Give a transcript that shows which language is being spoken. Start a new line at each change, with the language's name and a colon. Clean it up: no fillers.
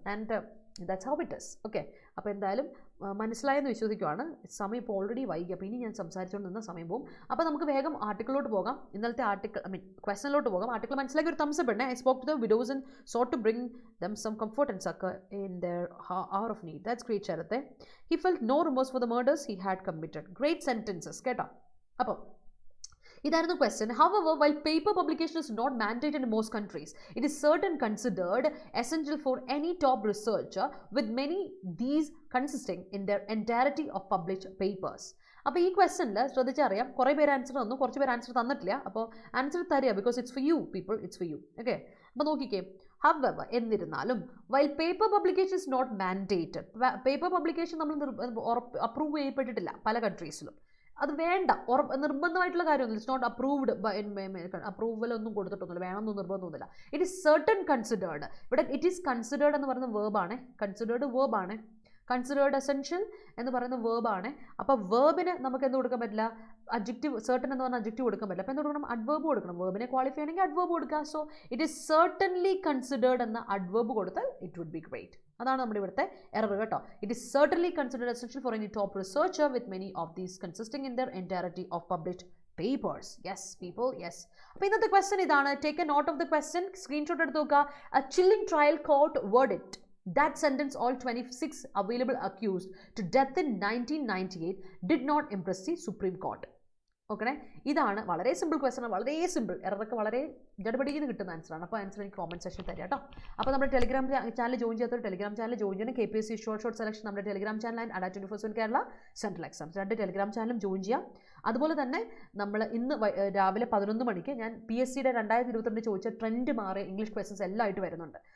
English: And that's how it is.
Malayalam: Okay, അപ്പോൾ എന്തായാലും മനസ്സിലായെന്ന് വിശ്വസിക്കുവാണ്. സമയം ഇപ്പോൾ ഓൾറെഡി വൈകി, അപ്പോൾ ഇനി ഞാൻ സംസാരിച്ചുകൊണ്ട് നിന്ന സമയം പോകും. അപ്പോൾ നമുക്ക് വേഗം ആർട്ടിക്കിളിലോട്ട് പോകാം. ഇന്നലത്തെ ക്വസ്റ്റനിലോട്ട് പോകാം. ആർട്ടിക്കിൾ മനസ്സിലാക്കി ഒരു തംസ് അപ്പ് ഇടണേ.
English: I spoke to the widows and sought to bring them some comfort and succour in their hour of need. That's great, ശരത്തെ. He felt no remorse for the murders he had committed. Great sentences,
Malayalam: കേട്ടോ. അപ്പോൾ ഇതായിരുന്നു question.
English: However, while paper publication is not mandated in most countries, it is certainly considered essential for any top researcher, with many these consisting in their entirety of published papers.
Malayalam: അപ്പോൾ ഈ ക്വസ്റ്റനിൽ ശ്രദ്ധിച്ചറിയാം, കുറേ പേര് answer തന്നു, കുറച്ച് പേര് answer തന്നിട്ടില്ല. അപ്പോൾ answer തരിക,
English: Because it's for you people, it's for you.
Malayalam: Okay, അപ്പോൾ നോക്കിക്കേ.
English: However,
Malayalam: എന്നിരുന്നാലും
English: while paper publication is not mandated,
Malayalam: paper publication നമ്മൾ അപ്രൂവ് ചെയ്യപ്പെട്ടിട്ടില്ല പല കൺട്രീസിലും. അത് വേണ്ട, നിർബന്ധമായിട്ടുള്ള കാര്യമൊന്നുമില്ല.
English: it's not approved,
Malayalam: അപ്രൂവൽ ഒന്നും കൊടുത്തിട്ടൊന്നുമില്ല, വേണമെന്നൊന്നും നിർബന്ധമൊന്നുമില്ല.
English: It is certain considered.
Malayalam: ഇവിടെ
English: it is considered
Malayalam: എന്ന് പറയുന്ന വേർബാണ്, കൺസിഡേർഡ് വേർബാണ്. കൺസിഡേർഡ് എസെൻഷ്യൽ എന്ന് പറയുന്ന വേർബാണ്. അപ്പോൾ വേർബിന് നമുക്ക് എന്ത് കൊടുക്കാൻ പറ്റില്ല, അഡ്ജക്റ്റീവ്, സർട്ടൺ എന്ന് പറഞ്ഞാൽ അഡ്ജക്റ്റീവ് കൊടുക്കാൻ പറ്റില്ല. അപ്പോൾ എന്ത് കൊടുക്കണം, അഡ്വേർബ് കൊടുക്കണം. വേർബിനെ ക്വാളിഫൈ ചെയ്യണമെങ്കിൽ അഡ്വേർബ് കൊടുക്കുക.
English: so it is certainly considered
Malayalam: എന്ന അഡ്വേർബ് കൊടുത്താൽ
English: It would be great.
Malayalam: അതാണ് നമ്മുടെ ഇവിടുത്തെ എറർ കേട്ടോ.
English: It is certainly considered essential for any top researcher with many of these consisting in their entirety of published papers. Yes people, yes.
Malayalam: അപ്പോൾ ഇന്നത്തെ question ഇതാണ്.
English: take a note of the question,
Malayalam: screenshot എടുത്ത് നോക്കുക.
English: A chilling trial court verdict that sentence all 26 available accused to death in 1998 did not impress the Supreme Court.
Malayalam: Okay, ഇതാണ് വളരെ simple question, വളരെ simple. എററൊക്കെ വളരെ ജഡപടിയിൽ നിന്ന് കിട്ടുന്ന ആൻസറാണ്. അപ്പോൾ ആൻസർ എനിക്ക് കോമന്റ് സെക്ഷൻ തരാം കേട്ടോ. അപ്പോൾ നമ്മുടെ ടെലിഗ്രാം ചാനൽ ജോയിൻ ചെയ്യാത്തൊരു ടെലിഗ്രാം ചാനൽ ജോയിൻ ചെയ്യണം. KPSC ഷോർട്ട് സെലക്ഷൻ നമ്മുടെ Telegram channel and അഡാ 24/7 Kerala central exams, രണ്ട് ടെലിഗ്രാം ചാനലും ജോയിൻ ചെയ്യാം. അതുപോലെ തന്നെ നമ്മൾ ഇന്ന് രാവിലെ 11 മണിക്ക് ഞാൻ PSCയുടെ 2022 ചോദിച്ച ട്രെൻഡ് മാറി ഇംഗ്ലീഷ് ക്വസ്റ്റൻസ് എല്ലാം ആയിട്ട് വരുന്നുണ്ട്.